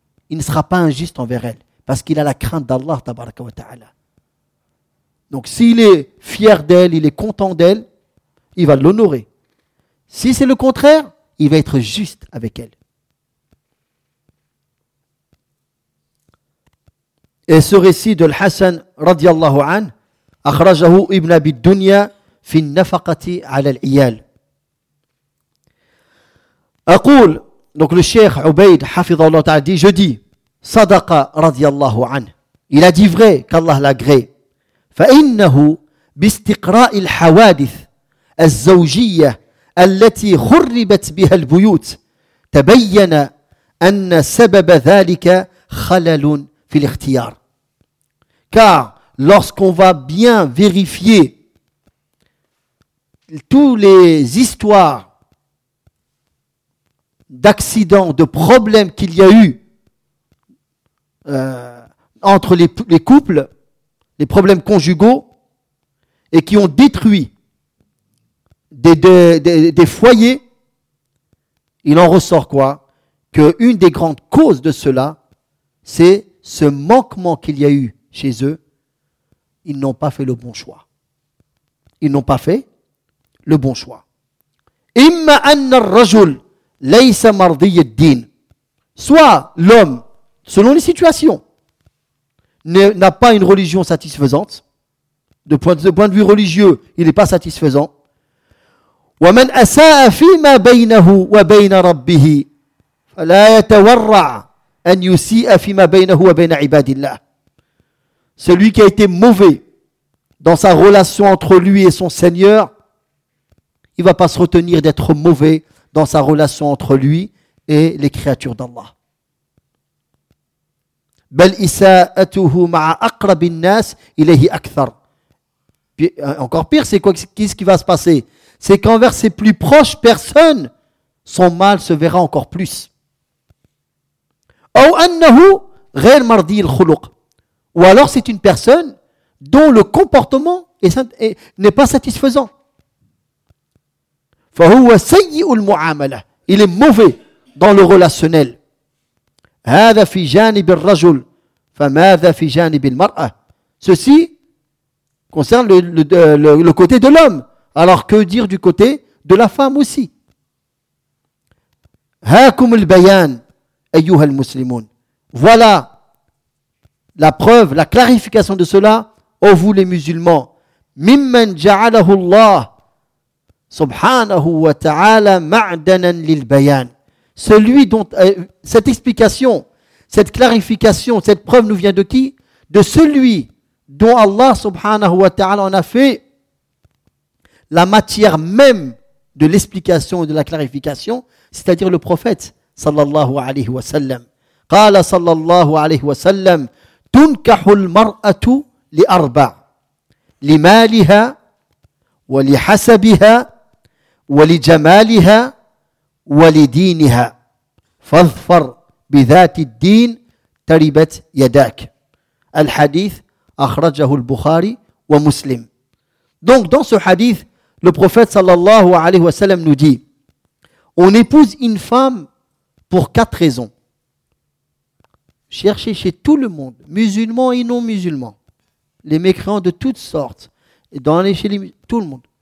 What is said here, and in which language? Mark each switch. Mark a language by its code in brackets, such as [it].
[fr] Il ne sera pas injuste envers elle, parce qu'il a la crainte d'Allah, tabaraka wa ta'ala. Donc s'il est fier d'elle, il est content d'elle, il va l'honorer. Si c'est le contraire, il va être juste avec elle. Et ce récit de l'Hassan, [ar] radiyallahu anhu, أخرجه ابن أبي الدنيا في النفقة على العيال. أقول [fr] donc le [ar] شيخ عبيد حفظه الله تعالى [fr] dit, je dis [ar] صدق رضي الله عنه. [fr] Il a dit vrai qu'Allah l'agré. [ar] فإنه باستقراء الحوادث الزوجية التي خربت بها البيوت تبين أن سبب ذلك خلل في الاختيار. [fr] Car lorsqu'on va bien vérifier toutes les histoires d'accidents, de problèmes qu'il y a eu entre les couples, les problèmes conjugaux, et qui ont détruit des foyers, il en ressort quoi ? Que une des grandes causes de cela, c'est ce manquement qu'il y a eu chez eux. Ils n'ont pas fait le bon choix. Ils n'ont pas fait le bon choix. [ar] Imma anna ar-rajul laysa mardiy ad-din. [fr] Soit l'homme, selon les situations, n'a pas une religion satisfaisante. De point de vue religieux, il n'est pas satisfaisant. [ar] Wa man asaa fi ma baynahu wa bayna rabbihi فلا يتورع أن يسيء فيما بينه وبين عباد الله. [fr] Celui qui a été mauvais dans sa relation entre lui et son Seigneur, il ne va pas se retenir d'être mauvais dans sa relation entre lui et les créatures d'Allah. [ar] بل إساءته مع أقرب الناس إليه أكثر. [fr] Encore pire, c'est quoi, qu'est-ce qui va se passer? C'est qu'envers ses plus proches personnes, son mal se verra encore plus. [ar] أو أنه غير مرضي الخلق. [fr] Ou alors c'est une personne dont le comportement n'est pas satisfaisant. [ar] فهو سيء المعاملة. [fr] Il est mauvais dans le relationnel. [ar] هذا في جانب الرجل. فماذا في جانب المرأة؟ [fr] Ceci concerne le côté de l'homme. Alors que dire du côté de la femme aussi? [ar] هاكم البيان أيها المسلمون. [fr] Voilà la preuve, la clarification de cela, ô vous les musulmans. [ar] ممن جعله الله سبحانه وتعالى معدنا للبيان. [fr] Celui dont cette explication, cette clarification, cette preuve nous vient de qui? De celui dont Allah subhanahu wa ta'ala en a fait la matière même de l'explication et de la clarification, c'est-à-dire le prophète sallallahu alayhi wa sallam. [ar] Qala sallallahu alayhi wa sallam, tunkahu al-mar'atu li arba, li maliha, wa li hasabiha, wa li jamaliha, wa li diniha, fadfar. بذات الدين تربت يداك. الحديث أخرجه البخاري ومسلم. [fr] Donc dans ce hadith, le prophète sallallahu alayhi wa sallam nous dit: on épouse une femme pour quatre raisons. Cherchez chez tout le monde, musulmans et non musulmans, les mécréants de toutes sortes, tout le monde.